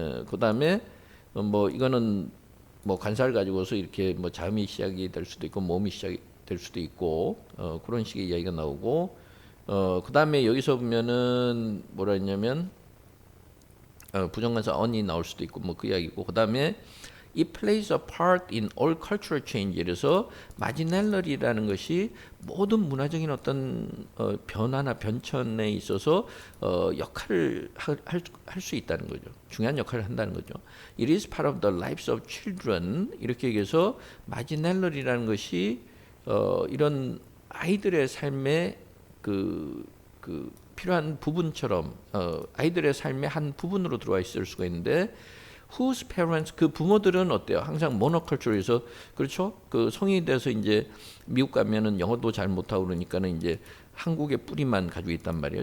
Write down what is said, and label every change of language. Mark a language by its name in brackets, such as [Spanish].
[Korean] 그다음에 뭐 이거는 뭐 관사를 가지고서 이렇게 뭐 자음이 시작이 될 수도 있고 모음이 시작이 될 수도 있고 그런 식의 이야기가 나오고 그다음에 여기서 보면은 뭐라 했냐면 부정관사 on이 나올 수도 있고 뭐 그 이야기고 그다음에 [English] it plays a part in all cultural change. [Korean] 그래서 마지널리라는 것이 모든 문화적인 어떤 변화나 변천에 있어서 역할을 할 수 있다는 거죠. 중요한 역할을 한다는 거죠. [English] It is part of the lives of children. [Korean] 이렇게 얘기해서 마지널리라는 것이 이런 아이들의 삶의 그 필요한 부분처럼 아이들의 삶의 한 부분으로 들어와 있을 수가 있는데 [English] whose parents [Korean] 그 부모들은 어때요? 항상 모노컬처에서 그렇죠? 그 성인이 돼서 이제 미국 가면은 영어도 잘 못하고 그러니까는 이제 한국의 뿌리만 가지고 있단 말이에요.